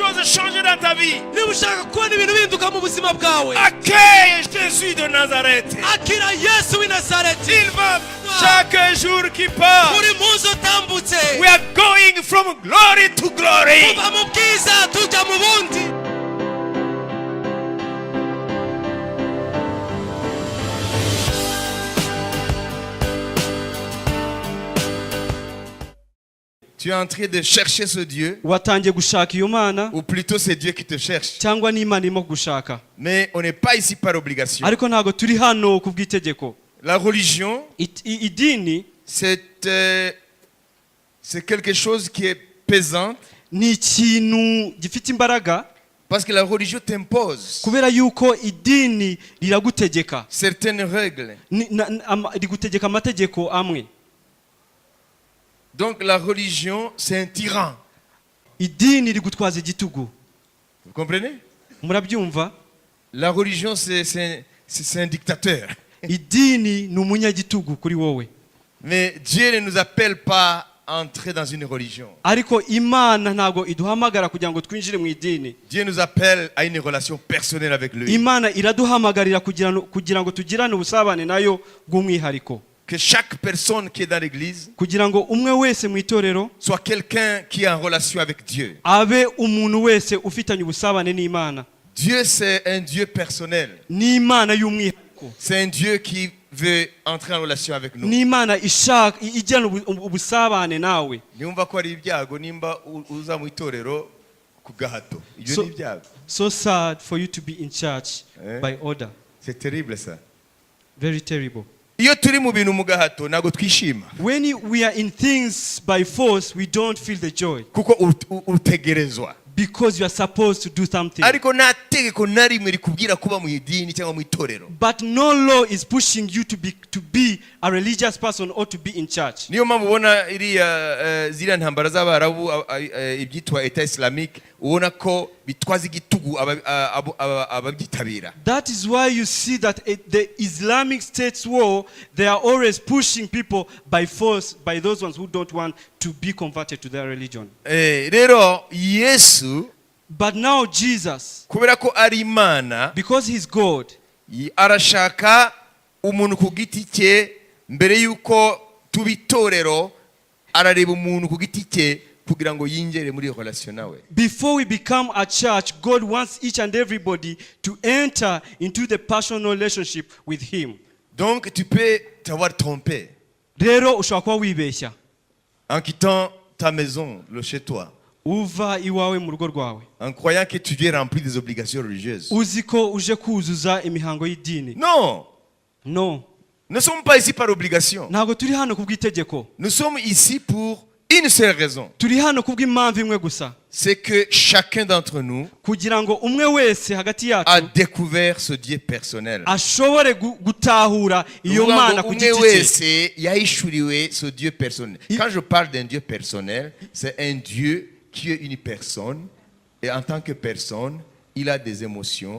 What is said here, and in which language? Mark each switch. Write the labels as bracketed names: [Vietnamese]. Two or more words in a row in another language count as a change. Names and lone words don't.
[French] changer dans ta vie, [Kinyarwanda] niba ushaka kubona ibintu bihinduka mu buzima bwawe, [French] accueille Jésus de Nazareth. [Kinyarwanda] akira Yesu w'i Nazareti. [French] Il va chaque jour qui passe. [Kinyarwanda] buri munsi utambutse, [English] We are going from glory to glory. [Kinyarwanda] tuva mu bwiza tujya mu bundi. [French] Tu es en train de chercher ce Dieu, [Kinyarwanda] watangiye gushaka iyo mana, [French] ou plutôt c'est Dieu qui te cherche. [Kinyarwanda] cyangwa n'Imana irimo gushaka. [French] Mais on n'est pas ici par obligation. [Kinyarwanda] ariko ntabwo turi hano ku bw'itegeko. [French] La religion, [Kinyarwanda] idini [French] c'est quelque chose qui est pesant, [Kinyarwanda] ni ikintu gifite imbaraga, [French] parce que la religion t'impose [Kinyarwanda] kubera yuko idini riragutegeka, [French] certaines règles. [Kinyarwanda] rigutegeka amategeko amwe. [French] Donc la religion, c'est un tyran. [Kinyarwanda] idini rigutwaza igitugu. [French] Vous comprenez? [Kinyarwanda] Murabyumva? [French] La religion, c'est un dictateur. [Kinyarwanda] idini ni umunyagitugu kuri wowe. [French] Mais Dieu ne nous appelle pas à entrer dans une religion. [Kinyarwanda] ariko Imana ntabwo iduhamagara kugira ngo twinjire mu idini. [French] Dieu nous appelle à une relation personnelle avec lui. [Kinyarwanda] Imana iraduhamagarira kugira ngo tugirane ubusabane nayo bw'umwihariko. [French] Que chaque personne qui est dans l'église [Kinyarwanda] kugira ngo umwe wese mu itorero [French] soit quelqu'un qui est en relation avec Dieu. [Kinyarwanda] abe umuntu wese ufitanye ubusabane n'Imana. [French] Dieu, c'est un Dieu personnel. [Kinyarwanda] n'Imana y'umwihariko. [French] C'est un Dieu qui veut entrer en relation avec nous. [Kinyarwanda] n'Imana ishaka ijyana ubusabane nawe. Niumva ko ari ibyago nimba uza mu itorero ku gahato. Ibyo ni ibyago. [English] So sad for you to be in church by order. [French] C'est terrible ça. [English] Very terrible. [Kinyarwanda] Iyo turi mu bintu mu gahato ntago twishima. [English] When we are in things by force, we don't feel the joy. [Kinyarwanda] Kuko utegerezwa. [English] Because you are supposed to do something. [Kinyarwanda] Ariko nta tegeko na rimwe rikubwira kuba mu idini cyangwa mu itorero. [English] But no law is pushing you to be a religious person or to be in church. [Kinyarwanda] Niyo mpamvu ubona ziriya ntambara z'abarabu ibyitwa Etat Islamique ubona ko bitwaza igitugu ababyitabira. [English] That is why you see that the Islamic State's war, they are always pushing people by force, by those ones who don't want to be converted to their religion. [Kinyarwanda] Rero Yesu, [English] but now Jesus, [Kinyarwanda] kubera ko ari Imana, [English] because he's God, [Kinyarwanda] arashaka umuntu ku giti cye mbere yuko tubitorero, arareba umuntu ku giti cye kugira ngo yinjire muri relation nawe. [English] Before we become a church, God wants each and everybody to enter into the personal relationship with him. [French] Donc tu peux t'avoir trompé. [Kinyarwanda] Rero ushobora kuba wibeshya [French] en quittant ta maison, le chez toi, [Kinyarwanda] uva iwawe mu rugo rwawe, [French] en croyant que tu viens remplir des obligations religieuses. [Kinyarwanda] uzi ko uje kuzuza imihango y'idini. [French] Non. [English] No. [French] Nous ne sommes pas ici par obligation. [Kinyarwanda] Ntabwo turi hano kubw'itegeko. [French] Nous sommes ici pour une seule raison. [Kinyarwanda] Turi hano kubw'impamvu imwe gusa. [French] C'est que chacun d'entre nous [Kinyarwanda] kugira ngo umwe wese hagati yacu [French] a découvert ce Dieu personnel. [Kinyarwanda] ashobore gutahura iyo Mana ku giti cye. Umwe wese yahishuriwe [French] ce Dieu personnel. Quand je parle d'un Dieu personnel, c'est un Dieu qui est une personne, et en tant que personne, il a des émotions.